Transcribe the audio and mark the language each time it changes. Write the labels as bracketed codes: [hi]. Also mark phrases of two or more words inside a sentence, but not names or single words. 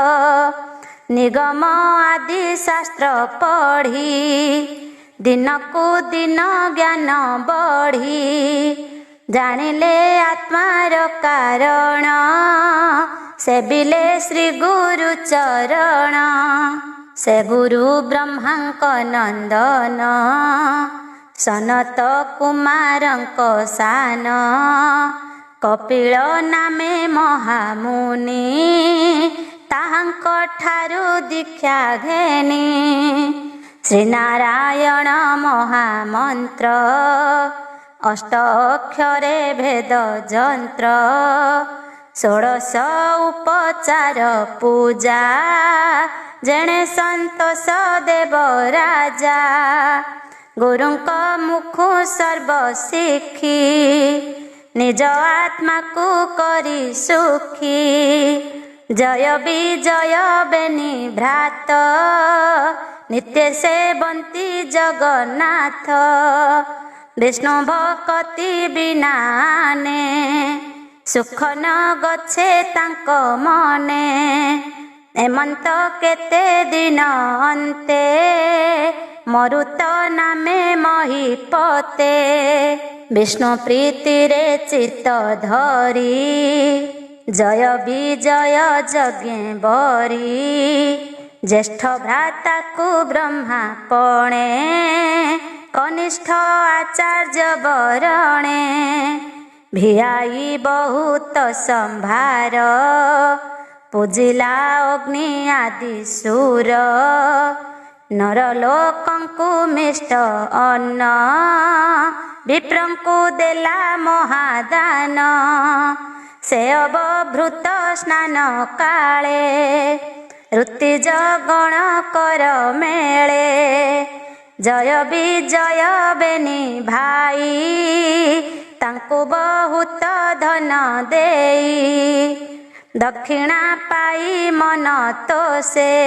[or] ନିଗମ ଆଦି ଶାସ୍ତ୍ର ପଢ଼ି ଦିନ କୋ ଦିନ ଜ୍ଞାନ ବଢ଼ି ଜାଣିଲେ ଆତ୍ମାର କାରଣ ସେବିଲେ ଶ୍ରୀ ଗୁରୁ ଚରଣ ସେ ଗୁରୁ ବ୍ରହ୍ମାଙ୍କ ନନ୍ଦନ ସନତ କୁମାରଙ୍କ ସାନ କପିଳ ନାମେ ମହାମୁନି ତାହାଙ୍କ ଠାରୁ ଦୀକ୍ଷା ଘେନି ଶ୍ରୀନାରାୟଣ ମହାମନ୍ତ୍ର ଅଷ୍ଟ ଅକ୍ଷରେ ଭେଦ ଯନ୍ତ୍ର ଷୋଡ଼ଶ ଉପଚାର ପୂଜା ଯେଣେ ସନ୍ତୋଷ ଦେବ ରାଜା ଗୁରୁଙ୍କ ମୁଖୁ ସର୍ବ ଶିଖି ନିଜ ଆତ୍ମା କୋ କରି ସୁଖୀ ଜୟ ବିଜୟ ବେନି ଭ୍ରାତ ନିତ୍ୟ ସେବନ୍ତି ଜଗନ୍ନାଥ ବିଷ୍ଣୁ ଭକ୍ତି ବିନାନେ ସୁଖ ନ ଗଚ୍ଛେ ତାଙ୍କ ମନେ ଏମନ୍ତ କେତେ ଦିନ ଅନ୍ତେ ମରୁତ ନାମେ ମହୀପତେ ବିଷ୍ଣୁ ପ୍ରୀତି ରେ ଚିତ୍ତ ଧରି ଜୟ ବିଜୟ ଯଜ୍ଞ ବରି ଜ୍ୟେଷ୍ଠ ଭ୍ରାତା କୋ ବ୍ରହ୍ମା ପଣେ କନିଷ୍ଠ ଆଚାର୍ଯ୍ୟ ବରଣେ ଭିଆଇ ବହୁତ ସମ୍ଭାର ପୂଜିଲା ଅଗ୍ନି ଆଦି ସୁର ନରଲୋକଙ୍କୁ ମିଷ୍ଟ ଅନ୍ନ ବିପ୍ରଙ୍କୁ ଦେଲା ମହାଦାନ ସେ ଅବଭୃତ ସ୍ନାନ କାଳେ ଋତିଜ ଗଣ କର ମେଳେ ଜୟ ବିଜୟ ବେନି ଭାଇ ତାଙ୍କୋ ବହୁତ ଧନ ଦେଇ ଦକ୍ଷିଣା ପାଇ ମନ ତୋଷେ